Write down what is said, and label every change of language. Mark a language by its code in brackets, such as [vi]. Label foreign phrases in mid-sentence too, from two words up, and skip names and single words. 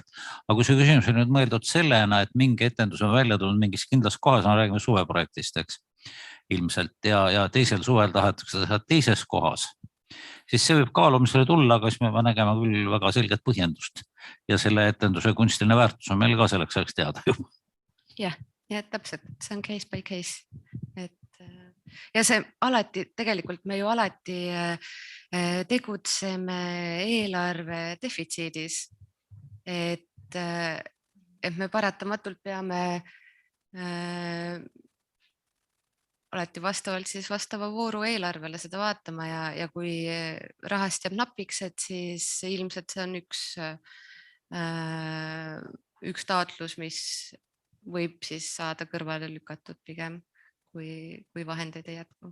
[et] Aga kui see küsimus on nüüd mõeldud sellena, et mingi etendus on välja tulnud mingis kindlas kohas, me räägime suveprojektist, eks, ilmselt, ja teisel suvel tahetakse teha teises kohas, siis see võib kaalumisele tulla, aga siis me nägema küll väga selget põhjendust ja selle etenduse kunstiline väärtus on meil ka selleks ajaks teada juba. Ja, täpselt, see on [en] case by case. [et] Ja see alati, tegelikult me ju alati tegutseme eelarve defitsiidis, et me paratamatult peame alati vastavalt siis vastava vooru eelarvele seda vaatama ja kui rahast jääb napiks, et siis ilmselt see on üks taotlus, võib siis saada kõrvale lükatud pigem, kui vahendeid ei jätku.